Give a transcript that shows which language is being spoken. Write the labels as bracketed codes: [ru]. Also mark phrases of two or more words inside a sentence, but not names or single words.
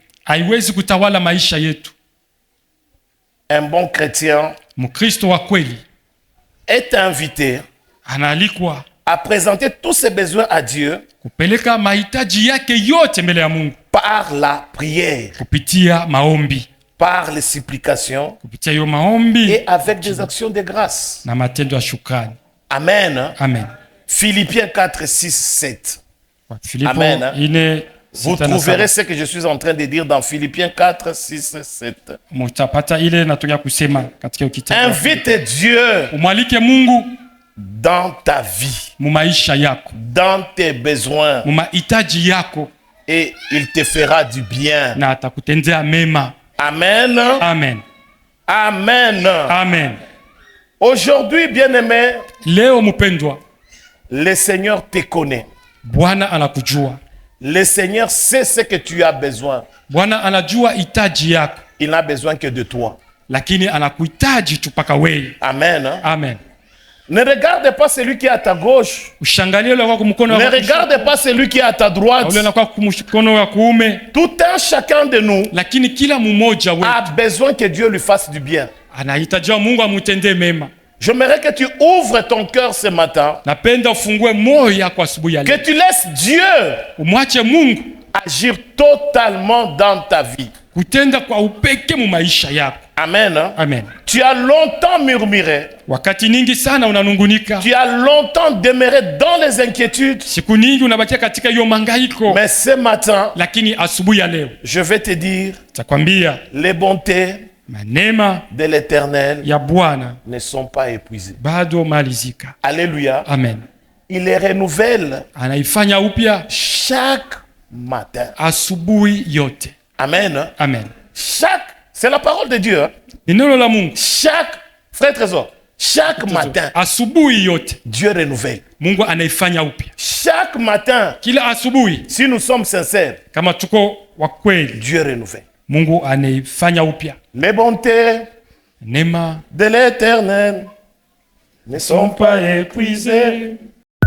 [sw] haiwezi kutawala maisha yetu. [fr] Un bon chrétien [sw] Mkristo wa kweli [fr] est invité [sw] anaalikwa [fr] à présenter tous ses besoins à Dieu [sw] kupeleka mahitaji yake yote mbele ya Mungu [fr] par la prière, [sw] kupitia maombi, [fr] par les supplications [sw] kupitia hiyo maombi [fr] et avec des actions de grâce. [sw] na matendo ya shukrani. [fr] Amen. Hein? Amen. Philippiens 4, 6, 7. [sw] Filipo Amen. ine [fr] Vous [sw] sita na [fr] trouverez [sw] saba. [fr] ce que je suis en train de dire dans Philippiens 4, 6, 7. [sw] Mutapata ile natoka kusema katika hiyo kitabu. [fr] Invite Dieu [sw] Umwalike Mungu [fr] dans ta vie, [sw] mu maisha yako, [fr] dans tes besoins, [sw] mu mahitaji yako, [fr] et il te fera du bien. [sw] na atakutendea mema. Amen. Amen. Amen. Amen. [fr] Aujourd'hui, bien-aimé, [sw] Leo mpendwa, [fr] le Seigneur te connaît. [sw] Bwana anakujua. [fr] Le Seigneur sait ce que tu as besoin. [sw] Bwana anajua hitaji yako, [fr] Il n'a besoin que de toi. [sw] lakini anakuhitaji tu paka wewe. [fr] Amen. Hein? Amen. Ne regarde pas celui qui est à ta gauche. [sw] Ushangalie ule wako mkono [fr] Ne [sw] wako [fr] regarde pas celui qui est à ta droite. [sw] ule wako mkono wa kuume, [fr] Tout un chacun de nous [sw] lakini kila mmoja [fr] a [sw] wetu [fr] besoin que Dieu lui fasse du bien. [sw] anahitaji Mungu amutendee mema. [fr] J'aimerais que tu ouvres ton cœur ce matin, [sw] Napenda ufungue moyo yako asubuhi ya [fr] que [sw] leo, [fr] tu laisses Dieu [sw] umwache Mungu [fr] agir totalement dans ta vie. [sw] kutenda kwa upeke mu maisha yako. [fr] Amen. Hein? Amen. Tu as longtemps murmuré. [sw] Wakati nyingi sana unanungunika, [fr] Tu as longtemps demeuré dans les inquiétudes. [sw] siku nyingi unabakia katika hiyo mangaiko, [fr] Mais ce matin, [sw] lakini asubuhi ya leo [fr] je vais te dire, [sw] takwambia [fr] les bontés [sw] manema [fr] de l'Éternel [sw] ya Bwana [fr] ne sont pas épuisées. [sw] bado malizika. Alléluia. Amen. [fr] Il les renouvelle [sw] Anaifanya upya [fr] chaque matin. [sw] asubuhi yote. [fr] Amen. Hein? Amen. Chaque, c'est la parole de Dieu. Hein? [sw] Ni neno la Mungu. [fr] Chaque, frère Trésor, Chaque matin, [sw] asubuhi yote [fr] Dieu renouvelle. [sw] Mungu anaifanya upya. [fr] Chaque matin, [sw] Kila asubuhi [fr] si nous sommes sincères, [sw] kama tuko wa kweli, [fr] Dieu renouvelle. [sw] Mungu anaifanya upya. [fr] Les bontés [sw] Neema [fr] de l'Éternel ne sont pas épuisées.